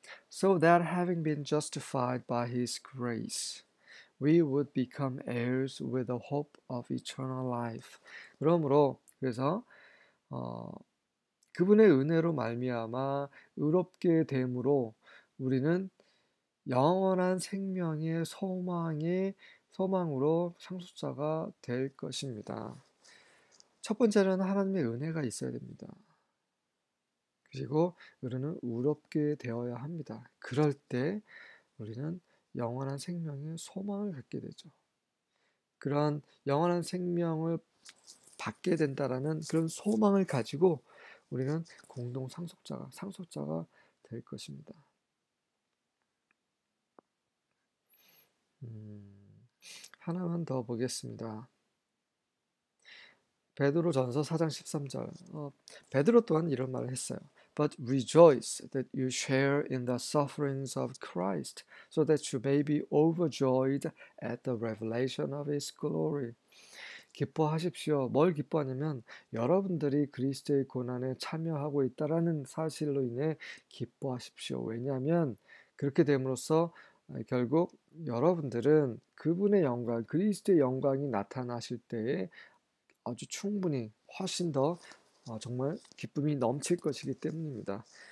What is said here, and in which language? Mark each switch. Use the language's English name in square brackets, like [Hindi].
[English] So that having been justified by his grace, we would become heirs with the hope of eternal life. [Korean] 그러므로, 그래서 그분의 은혜로 말미암아 의롭게 됨으로 우리는 영원한 생명의 소망으로 상속자가 될 것입니다. 첫 번째는 하나님의 은혜가 있어야 됩니다. 그리고 우리는 의롭게 되어야 합니다. 그럴 때 우리는 영원한 생명의 소망을 갖게 되죠. 그런 영원한 생명을 받게 된다라는 그런 소망을 가지고 우리는 공동 상속자가 될 것입니다. 하나만 더 보겠습니다. 베드로전서 4장 13절. 베드로 또한 이런 말을 했어요. [English] But rejoice that you share in the sufferings of Christ, so that you may be overjoyed at the revelation of His glory. [Korean] 기뻐하십시오. 뭘 기뻐하냐면 여러분들이 그리스도의 고난에 참여하고 있다라는 사실로 인해 기뻐하십시오. 왜냐하면 그렇게 됨으로써 결국 여러분들은 그분의 영광, 그리스도의 영광이 나타나실 때에 아주 충분히 훨씬 더 정말 기쁨이 넘칠 것이기 때문입니다.